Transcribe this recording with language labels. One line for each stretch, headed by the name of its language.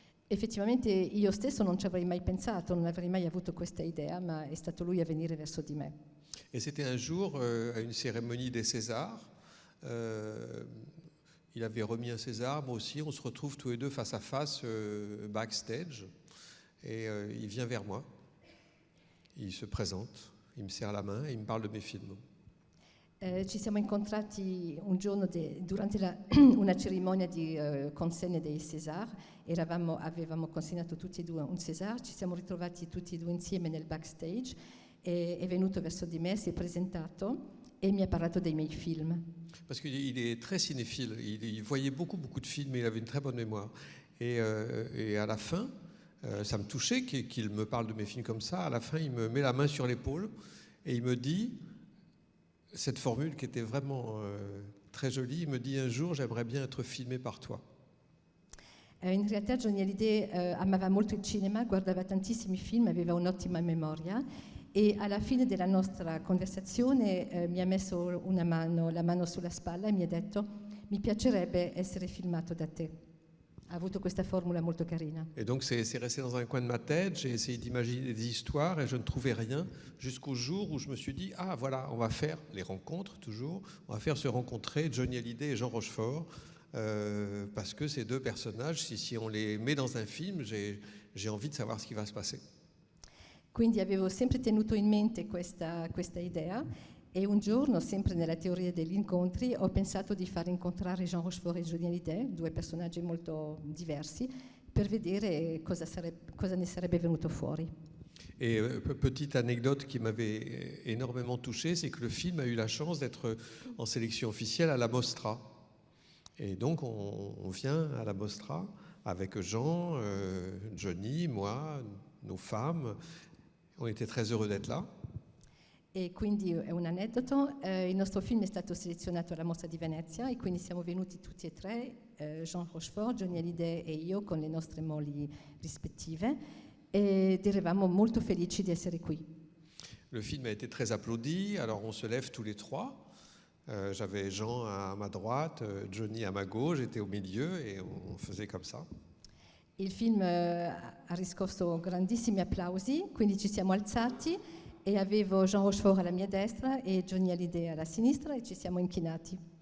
Italian: Effettivamente io stesso non ci avrei mai pensato, non avrei mai avuto questa idea, ma è stato lui a venire verso di me.
French: Et c'était un jour, à une cérémonie des Césars, il avait remis un César, moi aussi, on se retrouve tous les deux face à face backstage, et il vient vers moi, il se présente, il me serre la main et il me parle de mes films.
Italian: Ci siamo incontrati un giorno durante una cerimonia di consegna dei César, avevamo consegnato tutti e due un César, ci siamo ritrovati tutti e due insieme nel backstage, è venuto verso di me, si è presentato et mi ha parlato dei miei film.
French: Parce qu'il est très cinéphile, il voyait beaucoup de films et il avait une très bonne mémoire. Et à la fin, ça me touchait qu'il me parle de mes films comme ça. À la fin, il me met la main sur l'épaule et il me dit, cette formule qui était vraiment très jolie, il me dit, un jour, j'aimerais bien être filmé par toi.
Italian: In realtà Johnny Hallyday amava molto il cinema, guardava tantissimi film, aveva un'ottima memoria. E alla fine della nostra conversazione mi ha messo la mano sulla spalla e mi ha detto, mi piacerebbe essere filmato da te. Ha avuto questa formula molto carina.
French: Et donc c'est resté dans un coin de ma tête, j'ai essayé d'imaginer des histoires et je ne trouvais rien jusqu'au jour où je me suis dit, ah voilà, on va faire les rencontres toujours, on va faire se rencontrer Johnny Hallyday et Jean Rochefort, parce que ces deux personnages, si on les met dans un film, j'ai envie de savoir ce qui va se passer.
Italian: Quindi avevo sempre tenuto in mente questa idea e un giorno, sempre nella teoria degli incontri, ho pensato di far incontrare Jean Rochefort e Johnny Hallyday, due personaggi molto diversi, per vedere cosa ne sarebbe venuto fuori.
French: Et petite anecdote qui m'avait énormément touché, c'est que le film a eu la chance d'être en sélection officielle à la Mostra. Et donc on vient à la Mostra avec Jean, Johnny, moi, nos femmes. On était très heureux d'être là.
Italian: E quindi è un aneddoto, il nostro film è stato selezionato alla Mostra di Venezia e quindi siamo venuti tutti e tre, Jean Rochefort, Johnny Hallyday e io con le nostre mogli rispettive ed eravamo molto felici di essere qui.
French: Le film a été très applaudi, alors on se lève tous les trois. J'avais Jean à ma droite, Johnny à ma gauche, j'étais au milieu et on faisait comme ça.
Italian: Il film ha riscosso grandissimi applausi, quindi ci siamo alzati e avevo Jean Rochefort alla mia destra e Johnny Hallyday alla sinistra e ci siamo inchinati.